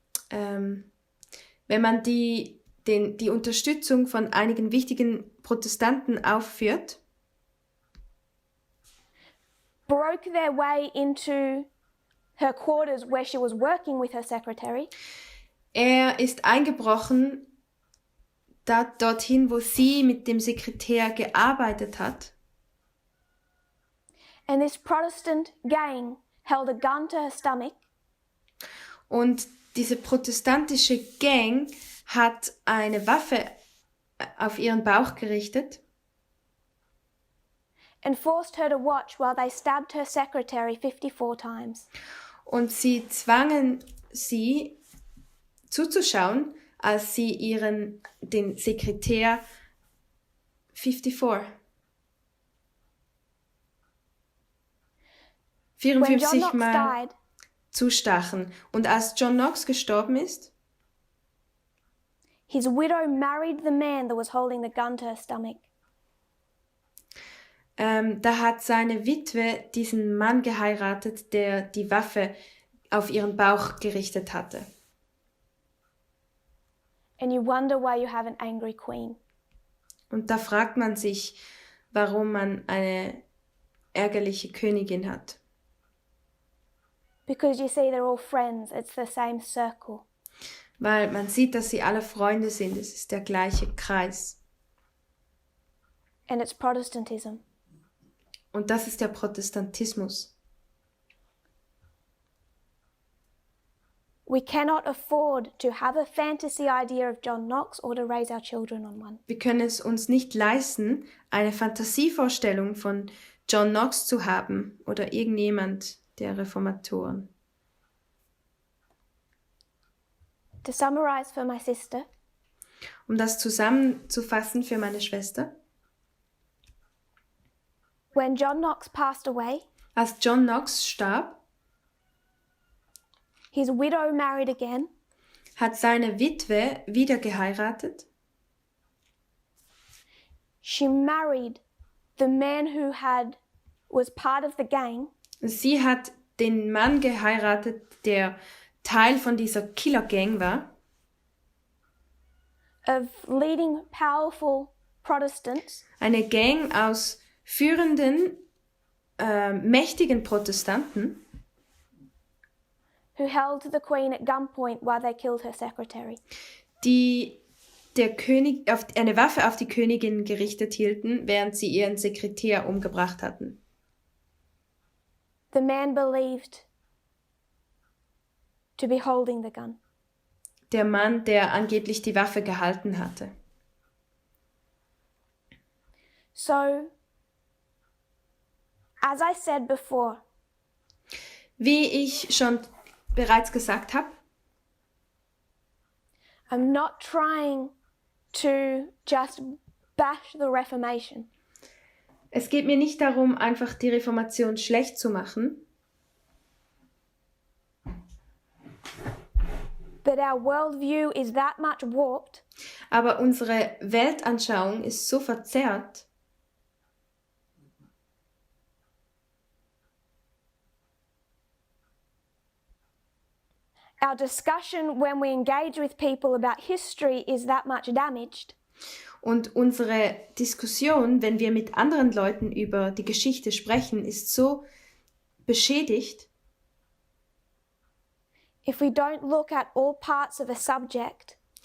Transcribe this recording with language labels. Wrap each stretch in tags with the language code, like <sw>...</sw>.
<de>wenn man die Unterstützung von einigen wichtigen Protestanten aufführt,</de> <en>broke their way into her quarters where she was working with her secretary,</en> <de>er ist eingebrochen dorthin, wo sie mit dem Sekretär gearbeitet hat.</de> <en>and this Protestant gang held a gun to her stomach</en> <de>Und diese protestantische Gang hat eine Waffe auf ihren Bauch gerichtet</de> <en>and forced her to watch while they stabbed her secretary 54 times.</en> <de>und sie zwangen sie zuzuschauen, als sie den Sekretär</de> <en>When</en> <de>54</de> <en>John Knox</en> <de>Mal</de> <en>died,</en> <de>zustachen. Und als John Knox gestorben ist,</de> <en>his widow married the man that was holding the gun to her stomach.</en> <de>da hat seine Witwe diesen Mann geheiratet, der die Waffe auf ihren Bauch gerichtet hatte.</de> <en>And you wonder why you have an angry queen.</en> <de>Und da fragt man sich, warum man eine ärgerliche Königin hat.</de> <en>Because you see, they're all friends, it's the same circle.</en> <de>Weil man sieht, dass sie alle Freunde sind. Es ist der gleiche Kreis.</de> <en>And it's Protestantism.</en> <de>Und das ist der Protestantismus.</de> <en>We cannot afford to have a fantasy idea of John Knox or to raise our children on one.</en> <de>Wir können es uns nicht leisten, eine Fantasievorstellung von John Knox zu haben oder irgendjemand der Reformatoren.</de> <en>To summarize for my sister,</en> <de>Um das zusammenzufassen für meine Schwester,</de> <en>when John Knox passed away,</en> <de>als John Knox starb,</de> <en>his widow married again,</en> <de>hat seine Witwe wieder geheiratet.</de> <en>she married the man who was part of the gang,</en> <de>Sie hat den Mann geheiratet, der Teil von dieser Killer-Gang war,</de> <en>of leading powerful Protestants</en> <de>eine Gang aus führenden mächtigen Protestanten,</de> <en>who held the Queen at gunpoint while they killed her secretary.</en> <de>die der König eine Waffe auf die Königin gerichtet hielten, während sie ihren Sekretär umgebracht hatten.</de> <en>The man believed to be holding the gun.</en> <de>Der Mann, der angeblich die Waffe gehalten hatte.</de> <en>So, as I said before,</en> <de>wie ich schon bereits gesagt habe,</de> <en>I'm not trying to just bash the Reformation.</en> <de>Es geht mir nicht darum, einfach die Reformation schlecht zu machen,</de> <en>but our worldview is that much warped</en> <de>aber unsere Weltanschauung ist so verzerrt,</de> <en>our discussion when we engage with people about history is that much damaged</en> <de>und unsere Diskussion, wenn wir mit anderen Leuten über die Geschichte sprechen, ist so beschädigt,</de> <en>if we don't look at all parts of a subject</en>